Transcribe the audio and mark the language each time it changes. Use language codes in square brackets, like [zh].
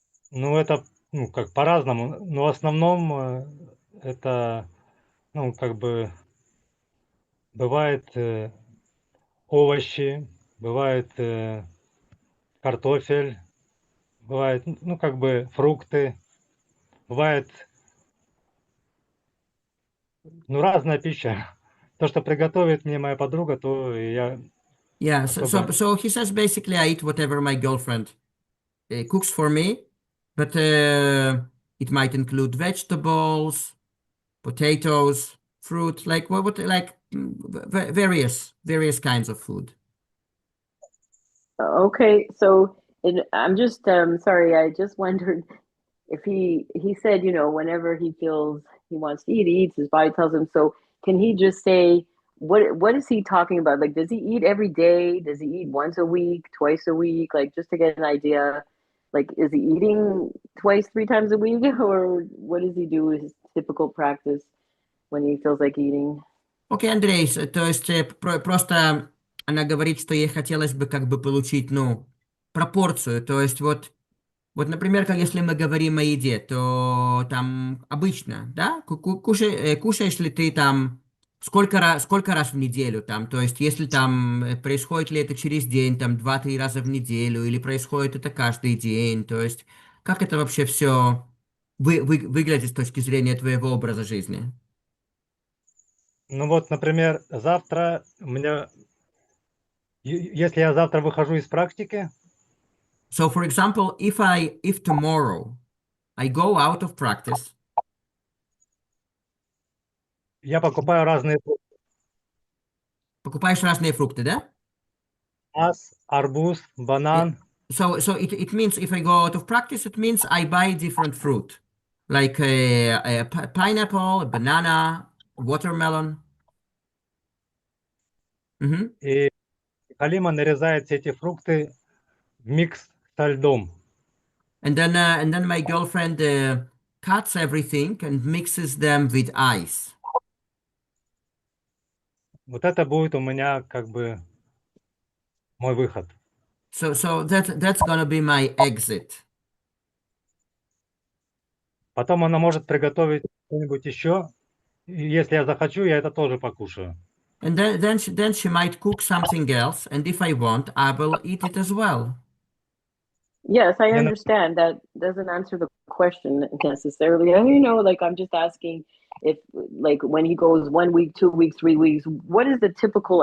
[ru] Ну, это, как по-разному, но в основном это, как бы, бывает овощи, бывает картофель, бывает, ну, как бы фрукты, бывает, ну, разная пища. То, что приготовит мне моя подруга, то я [en] Yeah, [ru] особо... [en] so he says basically I eat whatever my girlfriend cooks for me, but it might include vegetables, potatoes, fruit, like what like various kinds of food. Okay, so I'm just sorry, I just wondered if he said, you know, whenever he feels he wants to eat, he eats, his body tells him. So can he just say what is he talking about? Like, does he eat every day? Does he eat once a week, twice a week? Like, just to get an idea, like, is he eating twice, three times a week, or what does he do? His typical practice when he feels like eating? [ru] Окей, Андрей, то есть просто она говорит, что ей хотелось бы как бы получить, ну, пропорцию. То есть вот, например, как если мы говорим о еде, то там обычно, да, кушаешь ли ты там сколько раз в неделю там, то есть если там происходит ли это через день, там 2-3 раза в неделю, или происходит это каждый день, то есть как это вообще все выглядит с точки зрения твоего образа жизни? Ну вот, например, завтра у меня... Если я завтра выхожу из практики, [en] So, for example, if tomorrow I go out of practice, [ru] я покупаю разные фрукты. покупаешь разные фрукты, да? Арбуз, [en] Yeah. [ru] банан. [en] So it means if I go out of practice, it means I buy different fruit, like a pineapple, a banana, watermelon. Mhm. [ru] И Халима нарезает все эти фрукты в микс со льдом. [en] And then my girlfriend cuts everything and mixes them with ice. [ru] Вот это будет у меня как бы мой выход. [en] So that's gonna be my exit. [ru] Потом она может приготовить что-нибудь еще. И если я захочу, я это тоже покушаю. [en] And then she might cook something else, and if I want, I will eat it as well. Yes, I [ru] Мне на- [en] understand that doesn't answer the question necessarily. You know, like I'm just asking if, like, when he goes 1 week, 2 weeks, 3 weeks, what is the typical?